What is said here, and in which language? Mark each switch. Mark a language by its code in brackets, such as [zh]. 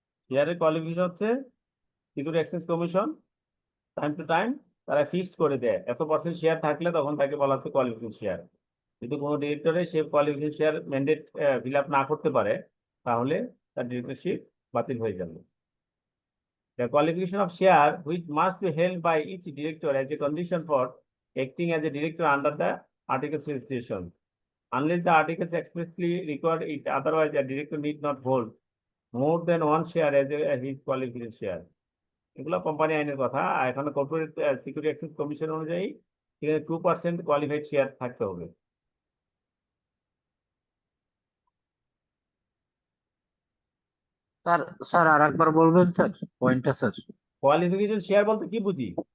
[bn] শেয়ারের কোয়ালিফিকেশন হচ্ছে security exchange commission time to time তারা ফিক্সড করে দেয়, এত % শেয়ার থাকলে তখন তাকে বলা হচ্ছে কোয়ালিফিকেশন শেয়ার। যদি কোনো ডিরেক্টরে সে qualification share mandate fill up না করতে পারে, তাহলে তার ডিরেক্টরশিপ বাতিল হয়ে যাবে। [en] The qualification of share which must be held by each director as a condition for acting as a director under the articles of association. Unless the articles expressly require it, otherwise a director need not hold more than 1 share as his qualification share. [bn] এগুলো company আইনের কথা। আর এখানে corporate security exchange commission অনুযায়ী এখানে 2% qualified share থাকতে হবে। Sir sir আর একবার বলবেন স্যার পয়েন্টটা স্যার? কোয়ালিফিকেশন শেয়ার বলতে কি বুঝি